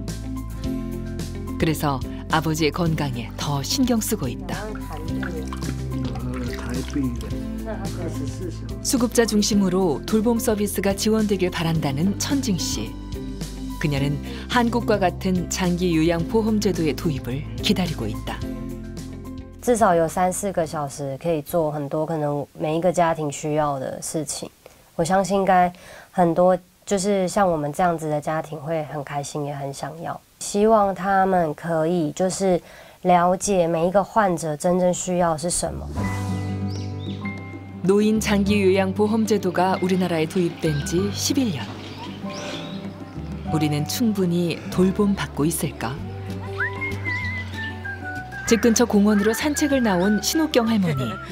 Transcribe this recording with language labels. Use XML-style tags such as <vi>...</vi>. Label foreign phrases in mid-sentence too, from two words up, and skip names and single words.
<ko>그래서 아버지의 건강에 더 신경 쓰고 있다. 수급자 중심으로 돌봄 서비스가 지원되길 바란다는 천징 씨. 그녀는 한국과 같은 장기 요양 보험 제도의 도입을 기다리고 있다.</ko> <zh>至少有3-4个小时可以做很多可能每一个家庭需要的事情。我相信应该很多就是像我们这样子的家庭会很开心，也很想要。希望他们可以就是了解每一个患者真正需要是什么。</zh> <ko>노인 장기 요양 보험 제도가 우리나라에 도입된 지 11년. 우리는 충분히 돌봄 받고 있을까? 집 근처 공원으로 산책을 나온 신옥경 할머니.</ko>